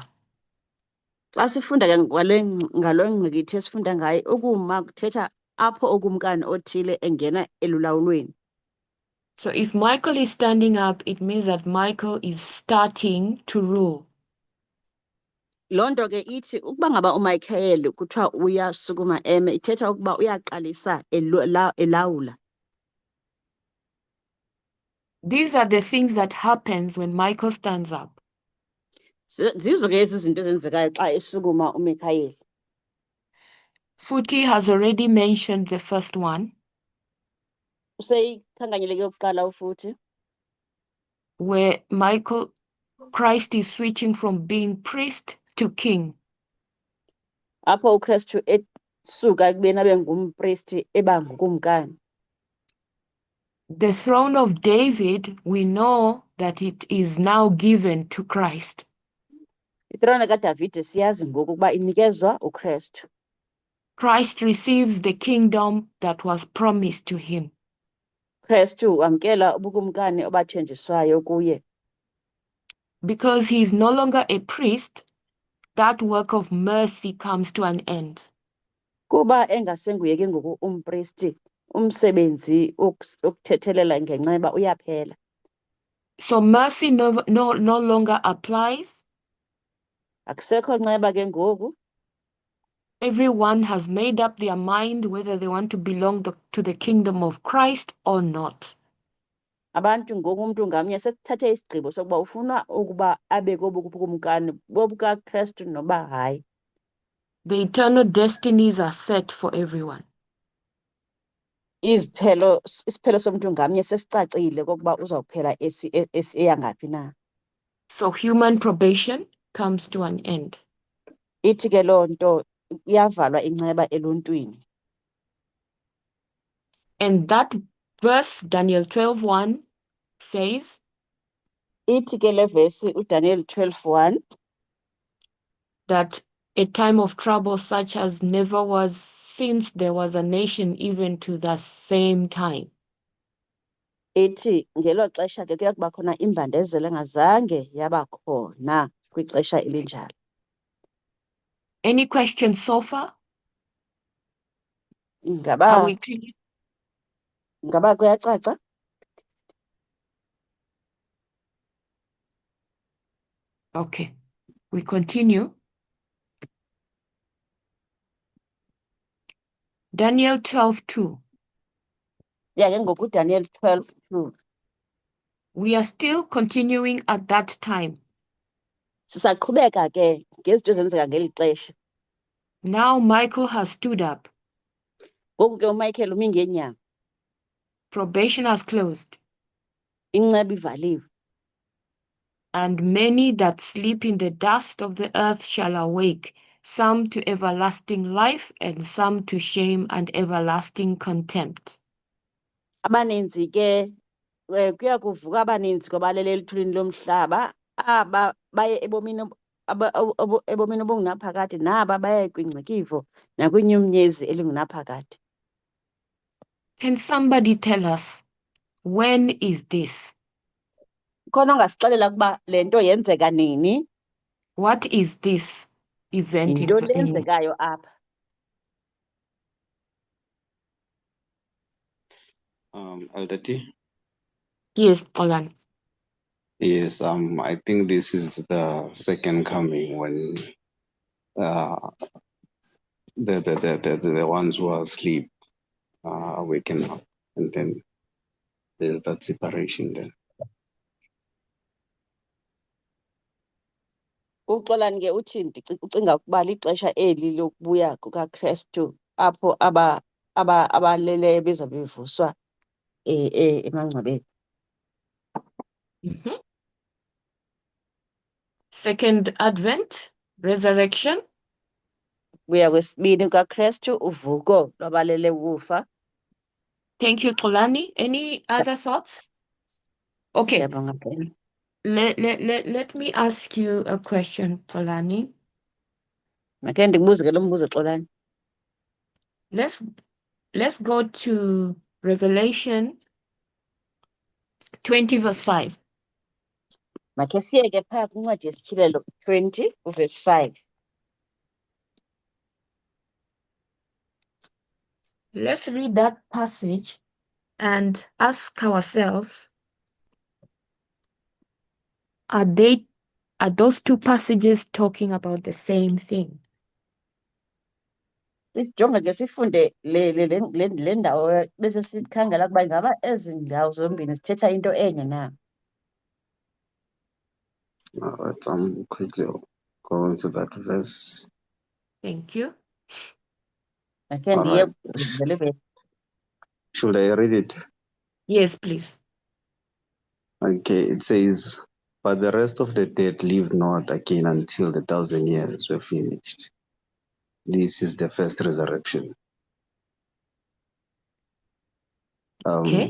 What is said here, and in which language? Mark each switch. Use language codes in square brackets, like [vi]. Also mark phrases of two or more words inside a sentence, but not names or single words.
[xh] Xa sifunda ke ngalo ngqikithi esifunda ngayo, ukuma kuthetha apho okumkani othile engena elulawulweni. [en] So if Michael is standing up, it means that Michael is starting to rule. [xh] Loo nto ke ithi ukuba ngaba uMichael kuthiwa uyasukuma eme, ithetha ukuba uyaqalisa elawula. [en] These are the things that happens when Michael stands up. [xh] Zizo ke ezi zinto ezenzekayo xa esukuma uMichael. [en] Futhi has already mentioned the first one, [xh] Useyikhankanyeleke yokuqala ufuthi, [en] where Christ is switching from being priest to king. [xh] apho uKristu esuka ekubeni abe ngumpristi eba ngukumkani. [en] The throne of David, we know that it is now given to Christ. [xh] Itrone kaDavide siyazi ngoku ukuba inikezwa uKristu. [en] Christ receives the kingdom that was promised to him. [xh] Kristu wamkela ubukumkani obathenjiswayo kuye. [en] Because he is no longer a priest, that work of mercy comes to an end. [xh] Kuba engasenguye ke ngoku umpristi, umsebenzi okuthethelela ngenceba uyaphela. [en] So mercy no longer applies. [xh] Akusekho nceba ke ngoku. [en] Everyone has made up their mind whether they want to belong to the kingdom of Christ or not. [xh] Abantu ngoku umuntu ngamnye sethathe isigqibo sokuba ufuna ukuba abe kobukumkani bobukaKristu noba hayi. [en] The eternal destinies are set for everyone. [xh] Isiphelo somuntu ngamnye sesicacile kokuba uzawuphela eyangaphi na. [en] So human probation comes to an end. [xh] Ithi ke loo nto iyavalwa inceba eluntwini. [en] And that verse, Daniel 12:1, says, [xh] Ithi ke le vesi uDaniel 12:1, [en] that a time of trouble such as never was since there was a nation even to the same time. [xh] ithi ngelo xesha ke kuya kuba khona imbandezelo engazange yaba khona kwixesha elinjalo. [en] Any questions so far? Are [xh] Ngaba [en] we clear? [xh] kuyacaca? [en] Okay, we continue. Daniel 12:2. [xh] Ya ke ngoku uDaniel 12:2. [en] We are still continuing at that time. [xh] Sisaqhubeka ke ngezinto ezenzeka ngeli xesha. [en] Now Michael has stood up. [xh] Ngoku ke uMichael umi ngeenyawo, [en] Probation has closed. [xh] inceba ivaliwe. [en] And many that sleep in the dust of the earth shall awake, some to everlasting life, and some to shame and everlasting contempt. [xh] Abaninzi ke kuya kuvuka abaninzi kwabalele eluthulini lomhlaba, aba baye ebomini ebomini obungunaphakade, naba baye kwingcikivo nakwinyumnyezi elingunaphakade. [en] Can somebody tell us, when is this? [xh] Khona ongasixelela ukuba le nto yenzeka nini? [en] What is this event [xh] Yintoni [en] in [xh] lenzekayo apha? [en] Elder T? Yes, Polan. Yes, I think this is the second coming when the ones who are asleep waken up, and then there's that separation then. [xh] Uxolani ke uthini? Ucinga ukuba lixesha eli lokubuya kukaKrestu apho abaleleyo bezawube bevuswa emangcwabeni. [en] Second Advent, resurrection. [xh] Buya kwesibini kukaKrestu, uvuko lwabalele ukufa. [en] Thank you, Tolani. Any other thoughts? Okay, [zu] Ngiyabonga ke. [en] let me ask you a question, Tolani. [xh] Makhe ndikubuze ke lo mbuzo Xolani. [en] Let's go to Revelation 20 verse 5. [xh] Makhe siye ke phaa kwincwadi yesityhilelo 20 verse 5. [en] Let's read that passage and ask ourselves, are those two passages talking about the same thing? [xh] Sijonge ke sifunde le ndawo bese sikhangela ukuba ingaba ezi ndawo zombini zithetha into enye na. [en] All right, I'm quickly going to that verse. Thank you. [xh] Makhe [en] All [xh] ndiye [en] right. [xh] kuvele ivesi. [en] Should I read it? Yes, please. Okay, it says, but the rest of the dead lived not again until the 1,000 years were finished. This is the first resurrection. Okay.